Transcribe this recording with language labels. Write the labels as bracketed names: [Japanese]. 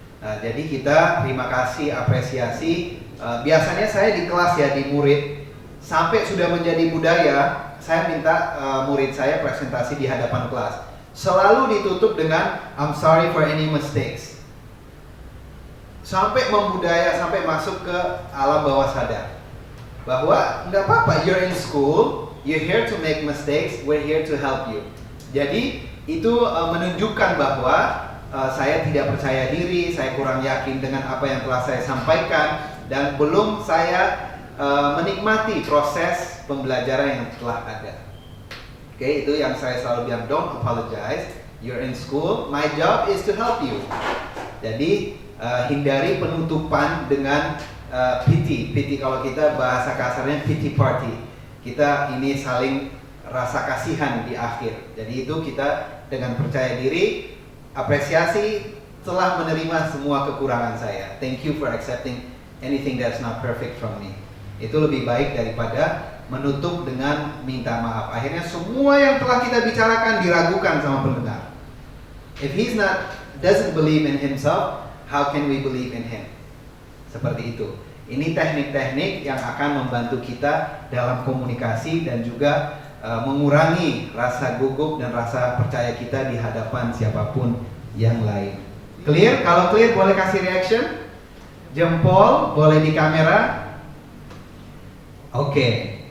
[Indonesian] Nah, jadi kita terima kasih, apresiasi. Biasanya saya di kelas ya, di murid, sampai sudah menjadi budaya, saya minta murid saya presentasi di hadapan kelas. Selalu ditutup dengan [English] I'm sorry for any mistakes. [Indonesian] Sampai membudaya, sampai masuk ke alam bawah sadar. Bahwa nggak apa-apa, [English] you're in school, you're here to make mistakes, we're here to help you. [Indonesian] Jadi itu menunjukkan bahwa saya tidak percaya diri, saya kurang yakin dengan apa yang telah saya sampaikan, dan belum saya menikmati proses pembelajaran yang telah ada. Oke, itu yang saya selalu bilang, [English] don't apologize, you're in school, my job is to help you. [Indonesian] Jadi hindari penutupan dengan pity. Pity kalau kita bahasa kasarnya pity party. Kita ini saling rasa kasihan di akhir. Jadi itu kita dengan percaya diri, apresiasi, telah menerima semua kekurangan saya. [English] Thank you for accepting anything that's not perfect from me. [Indonesian] Itu lebih baik daripada menutup dengan minta maaf. Akhirnya semua yang telah kita bicarakan diragukan sama pendengar. [English] If he's doesn't believe in himself, how can we believe in him? [Indonesian] Seperti itu. Ini teknik-teknik yang akan membantu kita dalam komunikasi dan juga mengurangi rasa gugup dan rasa percaya kita di hadapan siapapun yang lain. Clear? Kalau clear boleh kasih reaction. Jempol boleh di kamera. Oke.